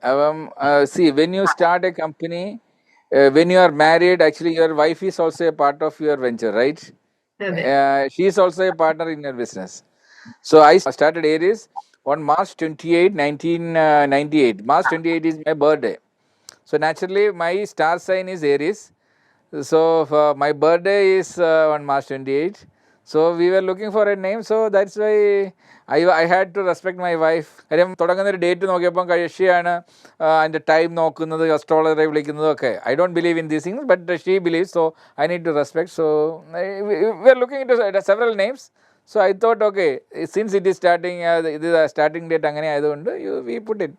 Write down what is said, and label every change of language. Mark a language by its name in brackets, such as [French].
[English] അപ്പം when you start a company, when you are married, actually your wife is also a part of your venture, right? She is also a partner in your business. So I started Aries on March 28, 1998. March 28 is my birthday. So naturally my star sign is Aries. So my birthday is on March 28. So we were looking for a name. So that's why I had to respect my wife. [Malayalam] കാര്യം തുടങ്ങുന്ന ഒരു date നോക്കിയപ്പം കഴിയാണ് അതിൻ്റെ time നോക്കുന്നത്, അസ്ട്രോളജറെ വിളിക്കുന്നതും ഒക്കെ. [English] I don't believe in these things, but she believes. So I need to respect. So we are looking into several names. So I thought, okay, since it is starting, it is a starting date [Malayalam] അങ്ങനെ ആയതുകൊണ്ട് [English] we put it.